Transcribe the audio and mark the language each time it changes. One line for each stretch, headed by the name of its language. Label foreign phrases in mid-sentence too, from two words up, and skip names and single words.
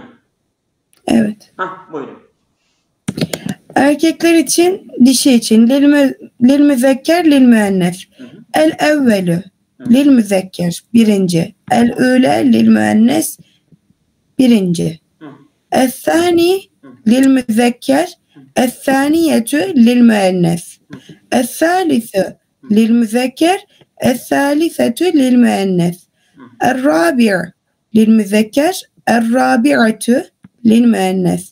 Turkish: Evet. Buyurun. Erkekler için, dişi için
Arabic: للمذكر، للمؤنث. الأول للمذكر, birinci. الأولى للمؤنث, birinci. الثاني للمذكر، الثانية للمؤنث. الثالث للمذكر، الثالثة للمؤنث. الرابع للمذكر، الرابعة للمؤنث.